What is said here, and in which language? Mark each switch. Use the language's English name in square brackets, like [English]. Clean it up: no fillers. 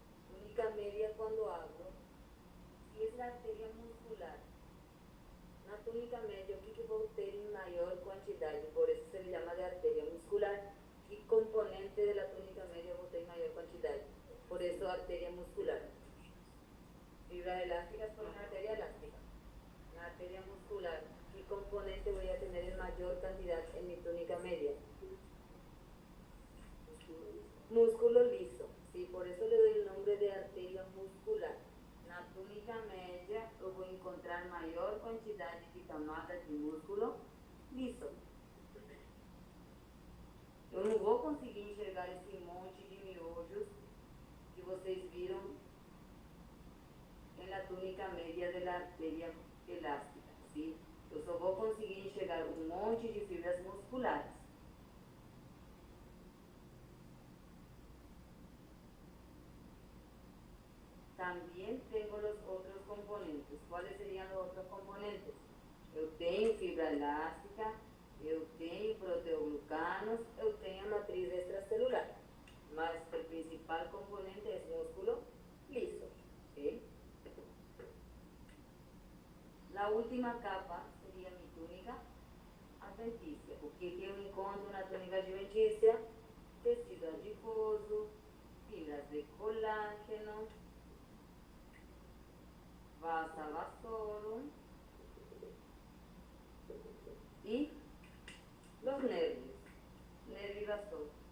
[Portuguese] Túnica media quando abro, [Spanish] si es la arteria muscular, [Portuguese] na túnica média, o que vou ter em maior quantidade? Por isso se chama de artéria muscular. Que componente da túnica média vou ter em maior quantidade? Por isso artéria muscular. [Spanish] Fibras elásticas por una arteria elástica. La arteria muscular, ¿qué componente voy a tener en mayor cantidad en mi túnica media? Músculo liso, ¿sí? Por eso le doy el nombre de arteria muscular. [Portuguese] Na túnica média, eu vou encontrar maior quantidade de camadas de músculo liso. Eu não vou conseguir enxergar esse monte de miojos que vocês viram [Spanish] en la túnica media de la arteria elástica, [Portuguese] ¿sí? Eu só vou conseguir enxergar um monte de fibras musculares. [Spanish] También tengo los otros componentes. ¿Cuáles serían los otros componentes? [Portuguese] Eu tenho fibra elástica, eu tenho proteoglucanos, eu tenho a matriz extracelular. Mas o principal componente é músculo liso, ¿sí? [Spanish] La última capa sería mi túnica adventícia. [Portuguese] O que eu encontro na túnica adventícia? [Spanish] Tecido adiposo, fibras de colágeno, vasa vasorum y los nervios, nervio vasorum.